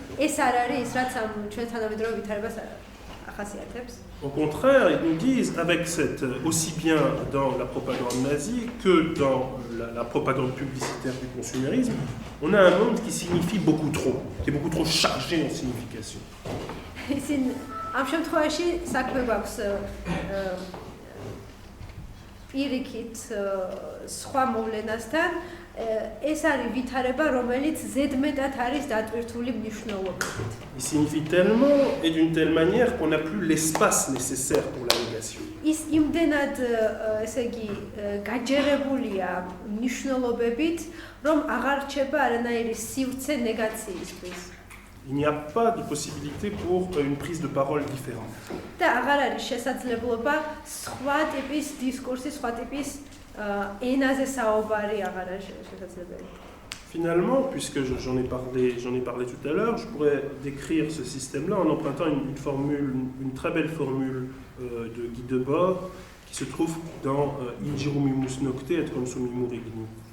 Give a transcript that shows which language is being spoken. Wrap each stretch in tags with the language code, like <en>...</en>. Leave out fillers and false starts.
<ka>ეს არ არის ის, რაც ამ ჩვენ თანამედროვე ვითარებას ახასიათებს.</ka> <fr>Au contraire, ils nous disent, aussi bien dans la propagande nazie que dans la propagande publicitaire du consumérisme, on a un monde qui signifie beaucoup trop, qui est beaucoup trop chargé en signification.</fr> <ka>ამ შემთხვევაში საქმე გვაქვს პირიქით სხვა მოვლენასთან. ეს არის ვითარება, რომელიც ზედმეტად არის დატვირთული მნიშვნელობით.</ka> <fr>Il signifie tellement et d'une telle manière qu'on n'a plus l'espace nécessaire pour la négation.</fr> <ka>ის იმდენად, ესე იგი, გაჯერებულია მნიშვნელობებით, რომ აღარ რჩება არანაირი სივრცე ნეგაციისთვის.</ka> <fr>Il n'y a pas de possibilité pour une prise de parole différente.</fr> <ka>და აღარ არის შესაძლებლობა სხვა ტიპის დისკურსი, სხვა ტიპის ენაზე საუბარი აღარ არის შესაძლებელი.</ka> <fr>Finalement, puisque j'en ai parlé tout à l'heure, je pourrais décrire ce système-là en empruntant une très belle formule de Guy Debord qui se trouve dans Injiru mimus nocte et consumimu regni.</fr>